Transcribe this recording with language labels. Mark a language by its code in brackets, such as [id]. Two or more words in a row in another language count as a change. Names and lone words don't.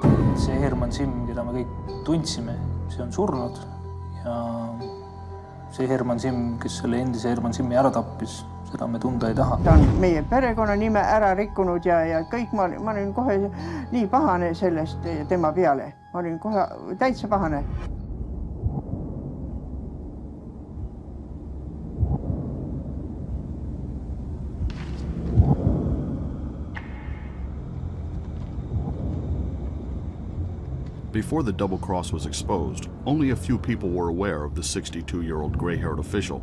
[et] See Herman Simm, keda me kõik tundsime, see on surnud ja see Herman Simm, kes selle endise Herman Simmi ära tappis, seda me tunda ei taha. Ta on meie perekonnanime ära rikkunud ja kõik ma olin kohe nii pahane sellest tema peale. Ma olin kohe täitsa pahane. [en] Before the double cross was exposed, only a few people were aware of the 62-year-old gray-haired official.